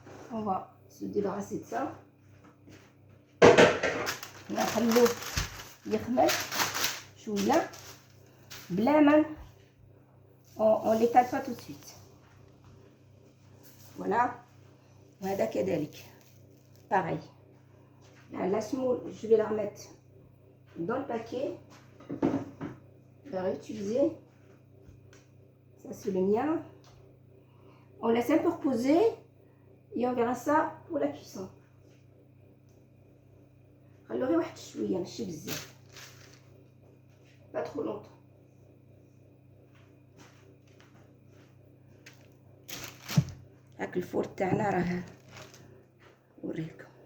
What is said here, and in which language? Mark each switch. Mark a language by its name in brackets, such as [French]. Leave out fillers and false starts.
[French] On va se débarrasser de ça. [Arabic] نخلوه يخمر شويه بلا ما [French] on l'étale pas tout de suite. Voilà. [Arabic] وهذا كذلك pareil. [French] La semoule, je vais la remettre dans le paquet. Je vais réutiliser. Ça c'est le mien. On laisse un peu reposer et on verra ça pour la cuisson. [Arabic] خلوه غير واحد شويه ماشي بزاف، [French] pas trop longtemps. [Arabic] هاك الفور تاعنا راه نوريلكم.